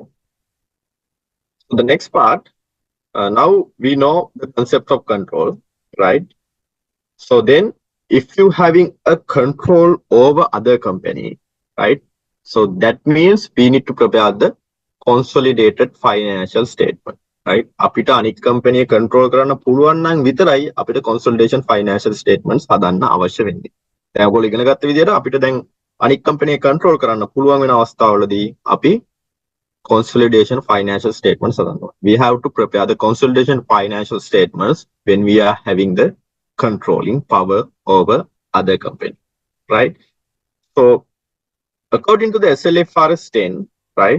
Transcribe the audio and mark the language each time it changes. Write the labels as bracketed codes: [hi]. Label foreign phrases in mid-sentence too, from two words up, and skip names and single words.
[en] So the next part, now we know the concept of control, right? So then if you having a control over other company, right? So that means we need to prepare the consolidated financial statement, right? [si] අපිට අනිත් [en] company control [si] කරන්න පුළුවන් නම් විතරයි අපිට [en] consolidation financial statements [si] හදන්න අවශ්‍ය වෙන්නේ. දැන් ඔයගොල්ලෝ ඉගෙන ගත්ත විදිහට අපිට දැන් අනිත් [en] company control [si] කරන්න පුළුවන් වෙන අවස්ථාවලදී අපි [en] consolidation financial statements [si] හදනවා. [en] We have to prepare the consolidation financial statements when we are having the controlling power over other company, right? So according to the SLFRS 10, right?